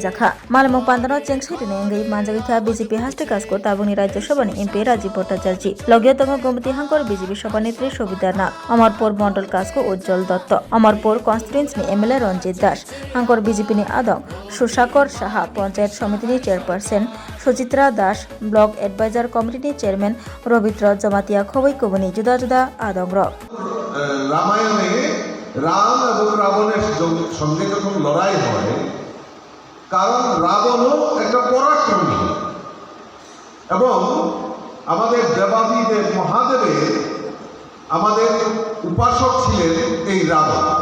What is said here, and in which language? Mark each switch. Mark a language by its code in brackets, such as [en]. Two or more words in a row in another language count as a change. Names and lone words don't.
[trp] जाखा मालेमंग पांदानो चेंग सैदने अंगै मानजागिखा बीजेपी हास्टे कासको ताबुकनि राज्य सभानि एमपी राजीव भट्टाचार्य लगियतंगो गोमती हांकर बीजेपी सभानेत्री सविता नाग अमरपुर मंडल कासको उज्जवल दत्त अमरपुर कन्स्टिट्युएन्सि एमएलए रंजित दास हांकर बीजेपी नि आदम सुशाकर साहा पंचायत समिति चेयरपर्सन सुचित्रा दास ब्लक एडभाइजर कमिटी चेयरमैन रविद्र जमातिया खबै कुबुनि जुदा जुदा आदम [bn] रामायणे राम এবং রাবণের সঙ্গে যখন লড়াই হয় কারণ রাবণও একটা পরাক্রমী এবং আমাদের দেবাদিদেব মহাদেবের আমাদের উপাসক ছিলেন এই রাবণ।